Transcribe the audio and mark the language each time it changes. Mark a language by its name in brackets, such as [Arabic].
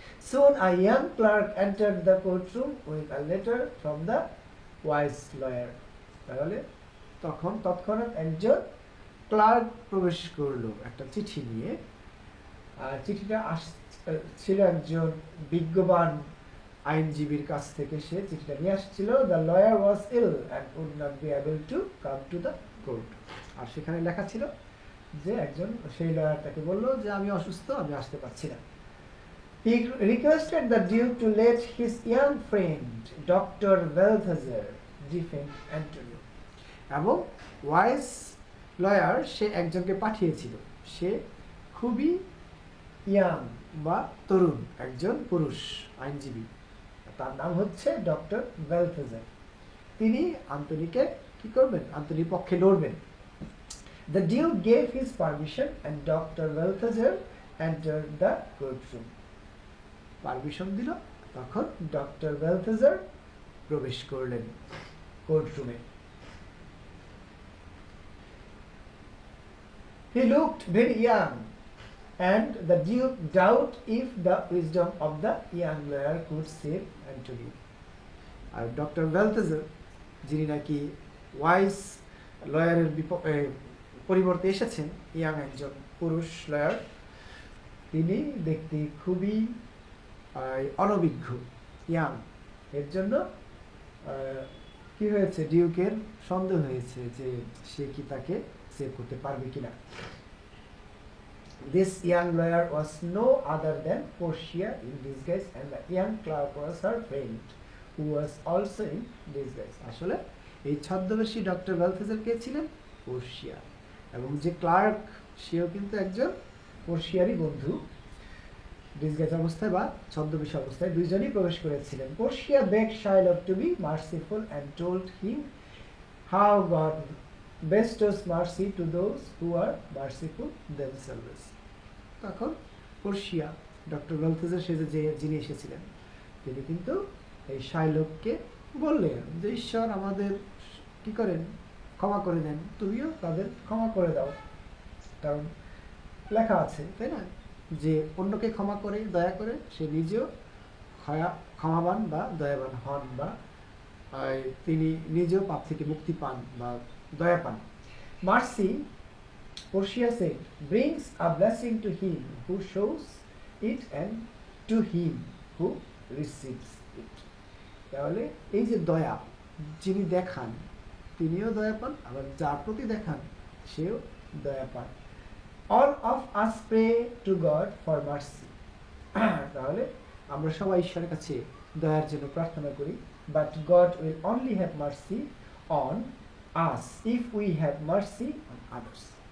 [English] Soon a young clerk entered the courtroom with a letter from the wise lawyer. [Bangla] তাহলে তৎক্ষণাৎ একজন clerk প্রবেশ করলো একটা চিঠি নিয়ে। আর চিঠিটা ছিল একজন বিজ্ঞবান আইনজীবীর কাছ থেকে, সে চিঠিটা নিয়ে আসছিল। [English] The lawyer was ill and would not be able to come to the court. [Bangla] আর সেখানে লেখা ছিল যে সেই লয়ার তাকে বললো যে আমি অসুস্থ, আমি আসতে পারছি না। [English] He requested the Duke to let his young friend, Dr. Balthazar, defend Antonio. [Bangla] এবং ওয়াইস লয়ার সে একজনকে পাঠিয়েছিল, সে খুবই ইয়াং বা তরুণ একজন পুরুষ আইনজীবী, তার নাম হচ্ছে ডক্টর বেলথেজার। তিনি আন্তনিকে কি করবেন, আন্তনির পক্ষে লড়বেন। [English] The Duke gave his permission and Dr. Balthazar entered the courtroom. [Bangla] Permission দিল, তখন ডক্টর বেলথেজার প্রবেশ করলেন কোর্টরুমে। [English] He looked very young and the Duke doubted if the wisdom of the young lawyer could save Antonio. [Bangla] আর doctor বেলথেজার যিনি নাকি wise লয়ারের পরিবর্তে এসেছেন, young একজন পুরুষ লয়ার, তিনি দেখতে খুবই অনভিজ্ঞ, ইয়াং। এর জন্য কি হয়েছে, ডিউকের সন্দেহ হয়েছে যে সে কি তাকে সেভ করতে পারবে কিনা। [English] This young lawyer was no other than Portia in disguise and the young clerk was her friend who was also in disguise. [Bangla] আসলে এই ছদ্মবেশী ডক্টর বেলথেজার কে ছিলেন, পোর্শিয়া, এবং যে ক্লার্ক সেও কিন্তু একজন পোর্শিয়ারই বন্ধু। ডিসগাইজ অবস্থায় বা ছদ্মবেশী অবস্থায় দুইজনই প্রবেশ করেছিলেন। [English] Portia begged Shylock to be merciful and told him how God bestows mercy to those who are merciful themselves. [Bangla] তখন পোর্শিয়া ডক্টর বেলথেজার যিনি এসেছিলেন, তিনি কিন্তু এই শাইলককে বললেন যে ঈশ্বর আমাদের কি করেন, ক্ষমা করে দেন, তুমিও তাদের ক্ষমা করে দাও। কারণ লেখা আছে তাই না, যে অন্যকে ক্ষমা করে দয়া করে সে নিজেও ক্ষমাবান বা দয়াবান হন, বা তিনি নিজেও পাপ থেকে মুক্তি পান বা দয়া পান। [English] Mercy, Portia said, brings a blessing to him who shows it and to him who receives it. [Bangla] তাহলে এই যে দয়া যিনি দেখান তিনিও দয়া পান, আবার যার প্রতি দেখান সেও দয়া পান। [English] All of us pray to God for mercy. [Bangla] তাহলে আমরা সবাই ঈশ্বরের কাছে দয়ার জন্য প্রার্থনা করি, [English] but God will only have mercy on us if we have mercy on others.